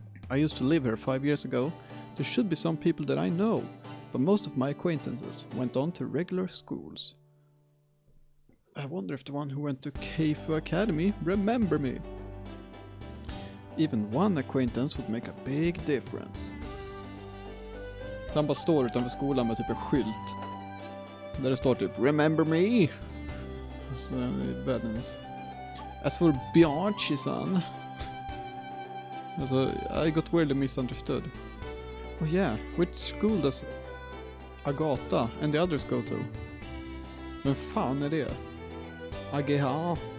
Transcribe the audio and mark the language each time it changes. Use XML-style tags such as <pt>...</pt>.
<en>I used to live here 5 years ago. There should be some people that I know, but most of my acquaintances went on to regular schools. I wonder if the one who went to Keifu Academy remember me. Even one acquaintance would make a big difference.</en> <sv>Så han bara står utanför skolan med typ en skylt där det står typ Remember me. Så det är världens.</sv> <en>As for Bianchi-san, alltså, I got weirdly misunderstood. Oh yeah, which school does Agata and the others go to?</en> <sv>Men fan är det?</sv> <en>AGH.</en>